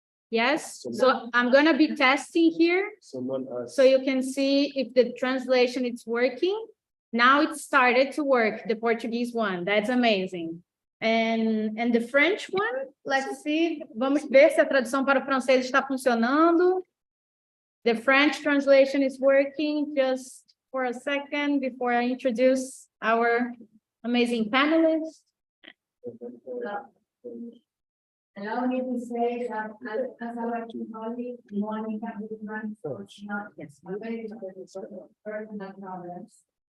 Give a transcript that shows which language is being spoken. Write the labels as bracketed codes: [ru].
[en] Yes. So I'm going to be testing here so you can see if the translation is working. Now it started to work, the Portuguese one. That's amazing. And the French one, let's see. [pt] Vamos ver se a tradução para o francês está funcionando. [en] The French translation is working. Just for a second before I introduce our amazing panelists. Allow me to say that as our colleague, Monica Goodman, yes, personal problems.